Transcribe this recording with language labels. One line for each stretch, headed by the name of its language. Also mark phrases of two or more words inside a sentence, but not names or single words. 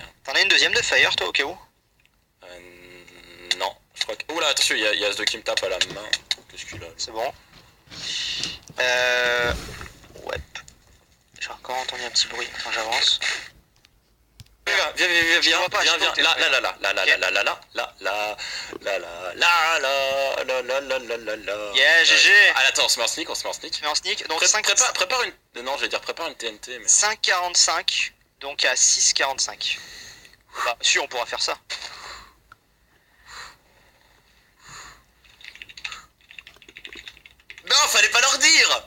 French: T'en as une deuxième de fire, toi, au cas où? Non, je crois que... Oh là, attention, il y a As2 qui me tape à la main. Qu'est-ce qu'il a? C'est bon. Ouais. J'ai encore entendu un petit bruit quand j'avance. Viens, vois pas, je viens, sais là, pas où là, là, là, là, là, là, là, là, là, là, là, là, là, là, là, là, là, là, là, là. Yeah, GG. Ah, attends, on se met en sneak, Mais en sneak, donc Prépare une... Non, j'allais dire prépare une TNT, mais... 5,45, donc à 6,45. Bah, si, on pourra faire ça. Non, fallait pas leur dire.